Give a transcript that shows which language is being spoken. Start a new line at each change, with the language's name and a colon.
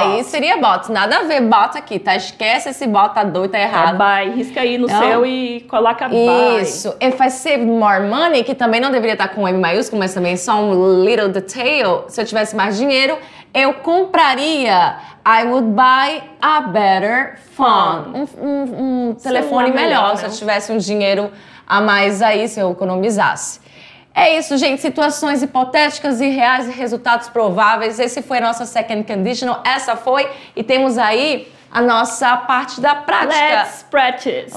Portuguese: Aí seria bot. Nada a ver bot aqui, tá? Esquece esse bot, tá doido, tá errado.
English: Buy.
Portuguese: Risca aí no seu e coloca buy. Isso.
English: If I saved more money,
Portuguese: que também não deveria estar com M maiúsculo, mas também só um
English: little detail.
Portuguese: Se eu tivesse mais dinheiro, eu compraria.
English: I would buy a better phone.
Portuguese: Um telefone melhor, se eu tivesse um dinheiro a mais aí, se eu economizasse. É isso, gente. Situações hipotéticas e reais e resultados prováveis. Esse foi a nossa second conditional. Essa foi. E temos aí a nossa parte da prática.
English: Let's practice.